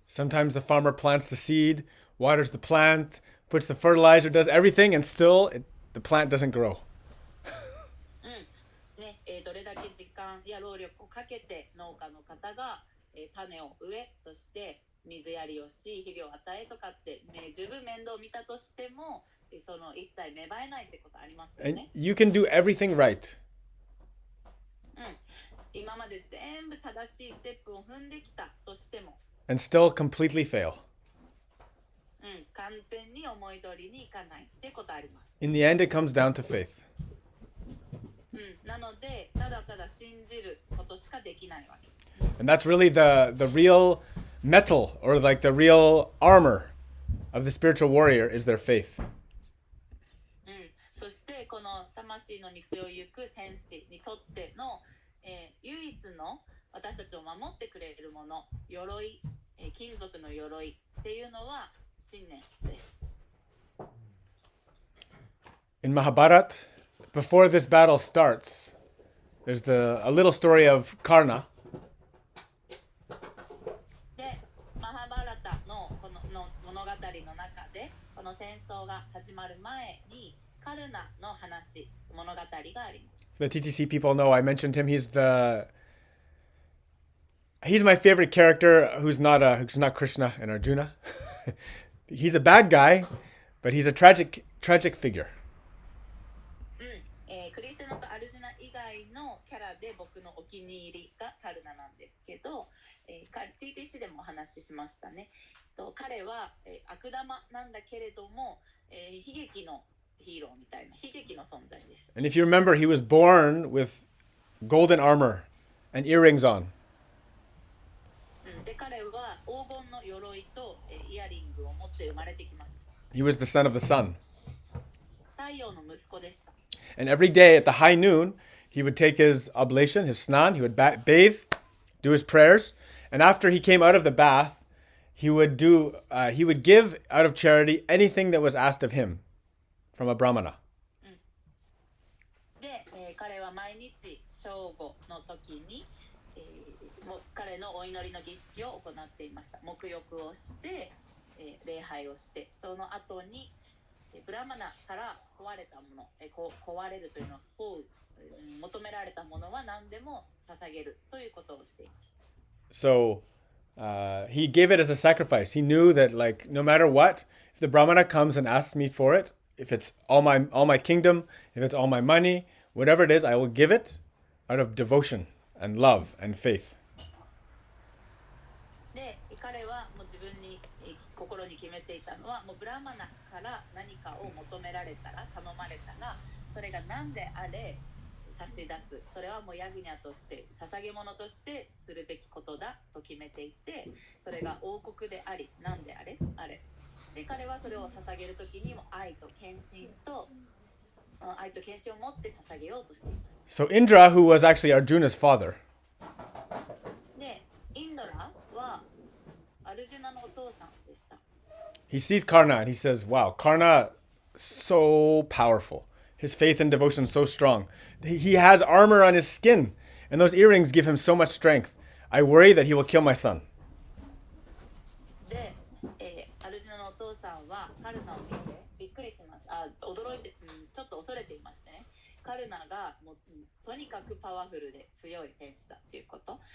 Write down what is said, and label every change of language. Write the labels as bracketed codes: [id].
[en] Sometimes the farmer plants the seed, waters the plant, puts the fertilizer, does everything, and still the plant doesn't grow. [ja] ね、どれだけ時間や労力をかけて農家の方が、種を植え、そして水やりをし、肥料を与えとかって、十分面倒を見たとしても、その一切芽生えないってことありますよ [en] And [ja] ね。 [en] you can do everything right. [ja] 今まで全部正しいステップを踏んできたとしても、 [en] And still completely fail. [ja] 完全に思い通りにいかないってことあります。 [en] In the end, it comes down to faith. [ja] なので、ただただ信じることしかできないわけ。 [en] And that's really the real metal, or like the real armor of the spiritual warrior, is their faith. [ja] そしてこの魂の道を行く戦士にとっての、唯一の私たちを守ってくれるもの、鎧、金属の鎧っていうのは信念です。 [en] In Mahabharata, before this battle starts, there's a little story of Karna. [ja] で、マハバラタのこの物語の中で、この戦争が始まる前にカルナの話、物語があります。 [en] The TTC people know I mentioned him. He's my favorite character who's not Krishna and Arjuna. He's a bad guy, but he's a tragic figure. [ja] クリスナとアルジュナ以外のキャラで僕のお気に入りがカルナなんですけど、TTC でもお話ししましたね。彼は、悪玉なんだけれども、悲劇のヒーローみたいな悲劇の存在です。 [en] And if you remember, he was born with golden armor and earrings on. [ja] で、彼は黄金の鎧とイヤリングを持って生まれてきました。 [en] He was the son of the sun. [ja] 太陽の息子でした。 [en] And every day at the high noon, he would take his oblation, his snan, he would bathe, do his prayers, and after he came out of the bath, he would give out of charity anything that was asked of him from a brahmana. [ja] で、彼は毎日正午の時に、彼のお祈りの儀式を行っていました。沐浴をして、礼拝をして、その後にブラマナから壊れたもの、壊れるというのは求められたものは何でも捧げるということをしていました。 [en] So he gave it as a sacrifice. He knew that, like, no matter what, if the brahmana comes and asks me for it, if it's all my kingdom, if it's all my money, whatever it is, I will give it out of devotion and love and faith. [ja] で、彼はもう自分に心に決めていたのは、もうブラマナから何かを求められたら、頼まれたら、それが何であれ差し出す。それはもうヤグニャとして、捧げ物としてするべきことだと決めていて、それが王国であり、何であれ。で、彼はそれを捧げるときにも愛と献身を持って捧げようとしていました。 [en] So Indra, who was actually Arjuna's father, [ja] で、インドラはアルジュナのお父さんでした。 [en] he sees Karna and he says, wow, Karna, so powerful. His faith and devotion is so strong. He has armor on his skin, and those earrings give him so much strength. I worry that he will kill my son. [ja] で、アルジュナのお父さんはカルナを見てびっくりしました。驚いて、ちょっと恐れていましたね。カルナがもうとにかくパワフルで強い戦士だということ。